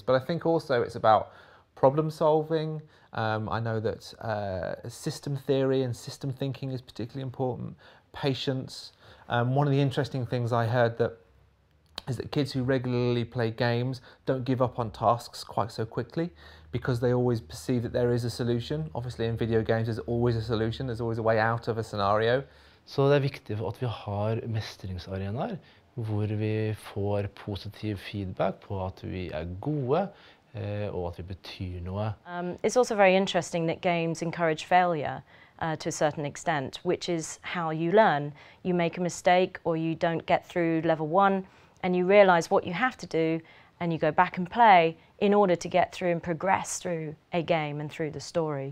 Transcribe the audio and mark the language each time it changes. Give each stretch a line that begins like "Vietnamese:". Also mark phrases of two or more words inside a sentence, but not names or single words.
English: But I think also it's about problem solving. I know that system theory and system thinking is particularly important. Patience. One of the interesting things I heard is that kids who regularly play games don't give up on tasks quite so quickly because they always perceive that there is a solution. Obviously in video games there's always a solution, there's always a way out of a scenario.
Norwegian: Så det er viktig at vi har mestringsarenaer hvor vi får positiv feedback på at vi er gode og at vi betyr noe.
English: It's also very interesting that games encourage failure to a certain extent, which is how you learn. You make a mistake or you don't get through level 1 and you realise what you have to do and you go back and play in order to get through and progress through a game and through the story.